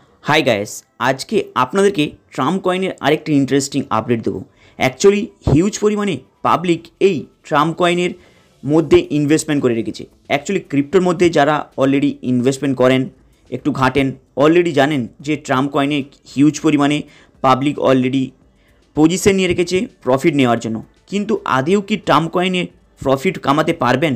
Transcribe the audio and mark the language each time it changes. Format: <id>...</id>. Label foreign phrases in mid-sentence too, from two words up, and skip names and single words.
<en>Hi guys</en> <bn>আজ কে আপনাদেরকে ট্রাম্প কয়েনের আরেকটি ইন্টারেস্টিং আপডেট দেব।</bn> <en>actually huge</en> <bn>পরিমাণে পাবলিক এই ট্রাম্প কয়েনের মধ্যে ইনভেস্টমেন্ট করে রেখেছে। অ্যাকচুয়ালি ক্রিপ্টোর মধ্যে যারা অলরেডি ইনভেস্টমেন্ট করেন একটু ঘাটেন অলরেডি জানেন যে ট্রাম্প কয়েনে হিউজ পরিমাণে পাবলিক অলরেডি পজিশন নিয়ে রেখেছে প্রফিট নেওয়ার জন্য। কিন্তু আদেও কি ট্রাম্প কয়েনে প্রফিট কামাতে পারবেন?</bn>